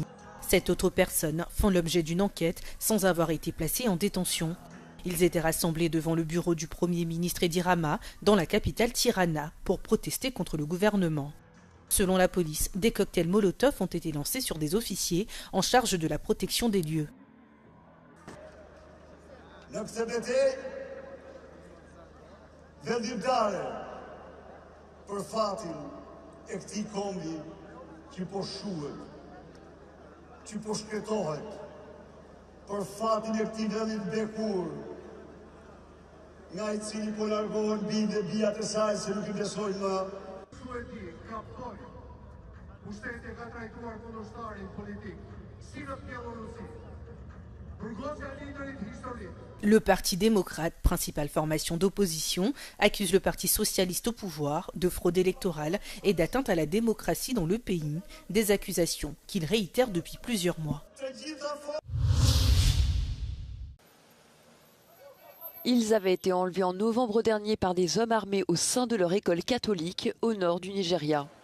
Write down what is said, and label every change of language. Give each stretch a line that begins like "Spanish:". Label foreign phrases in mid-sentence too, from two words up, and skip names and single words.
French: 7 autres personnes font l'objet d'une enquête sans avoir été placées en détention. Ils étaient rassemblés devant le bureau du Premier ministre Edi Rama dans la capitale Tirana pour protester contre le gouvernement. Selon la police, des cocktails Molotov ont été lancés sur des officiers en charge de la protection des lieux.
Albanian: Për fatin e këtij kombi që po shuhet, që po shkretohet, për fatin e këtij vendi të bekur, nga I cili po largohen bindë bijat e saj se nuk I besojnë më. Suedi kaptoi, pushteti ka trajtuar kundërshtarin politik, si në Bielorusi, burgosja e liderit historik.
French: Le Parti démocrate, principale formation d'opposition, accuse le Parti socialiste au pouvoir de fraude électorale et d'atteinte à la démocratie dans le pays, des accusations qu'il réitère depuis plusieurs mois. Ils avaient été enlevés en novembre dernier par des hommes armés au sein de leur école catholique au nord du Nigeria.